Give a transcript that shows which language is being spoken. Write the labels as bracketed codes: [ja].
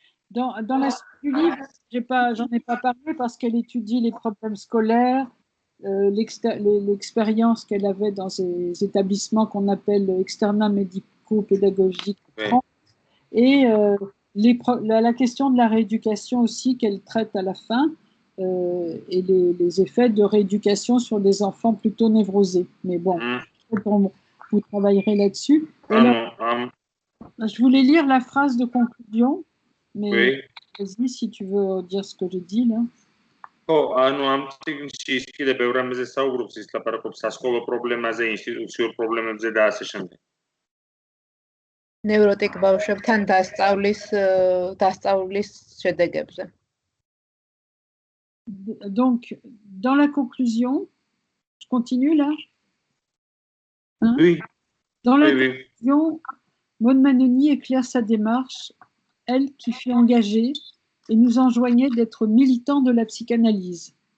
[fr] Dans la suite du livre, j'en ai pas parlé parce qu'elle étudie les problèmes scolaires, l'expérience qu'elle avait dans ces établissements qu'on appelle externats médico-pédagogiques en France, et la question de la rééducation aussi qu'elle traite à la fin, et les effets de rééducation sur des enfants plutôt névrosés. Mais bon, vous travaillerez là-dessus. Je voulais lire la phrase de conclusion, mais vas-y si tu veux dire ce que je dis là. [ka] ანუ ამ წიგნში ის კიდე ბევრ რამეზე საუბრობს, ის ლაპარაკობს სასკოლო პრობლემაზე, ინსტიტუციურ პრობლემებზე და ასე შემდეგ. Neurotic ბავშვებთან დასწავლის შედეგებზე. [fr] Donc, dans la conclusion, je continue là. Hein? Oui. Dans la conclusion, Maud Manoni éclaire sa démarche, elle qui fut engagée et nous enjoignait d'être militants de la psychanalyse.